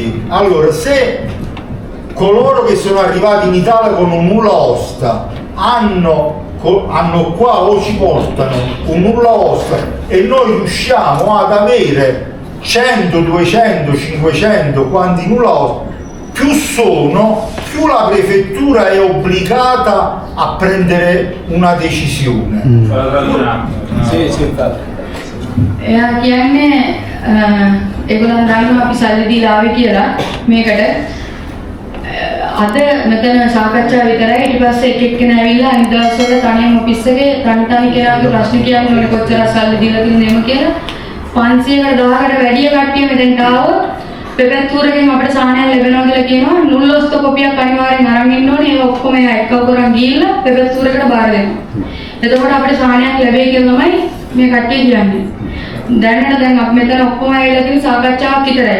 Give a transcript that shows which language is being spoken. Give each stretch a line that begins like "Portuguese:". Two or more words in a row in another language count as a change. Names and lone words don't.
Italian: Allora, se coloro che sono arrivati in Italia con un nulla osta hanno qua o ci portano un nulla osta e noi riusciamo ad avere 100, 200, 500 quanti nulla osta più sono, più la prefettura è obbligata a prendere una decisione.
Sinhala: එයා කියන්නේ ඒගොල්ලන් දන්නවා අපි සල්ලි දීලා ආවේ කියලා මේකට අද මෙතන සාකච්ඡා විතරයි ඊට පස්සේ එක එක්කෙනා ඇවිල්ලා අනිත් දවස්වල තනියම ඔෆිස් එකේ තනි කෙනාගේ ප්‍රශ්න කියන්න ඕනේ කොච්චර සල්ලි දීලා තියෙනවද කියලා 500කට 1000කට වැඩි කට්ටිය මෙතෙන්ට ආවොත් පෙපැත්තූරකින් අපිට සාහනයක් ලැබෙනවා කියලා කියනවා නුල්ලොස්ත කොපියක් අනිවාර්යෙන් අරන් ඉන්න ඕනේ ඒක ඔක්කොම එක්කව කරන් ගිහිල්ලා පෙපැත්තූරකට බාර දෙනවා එතකොට අපිට සාහනයක් ලැබෙයි කියලා තමයි මේ කට්ටිය කියන්නේ දැන් අපි මෙතන ඔක්කොම ඇවිල්ලා තියෙන සාකච්ඡාවක් විතරයි.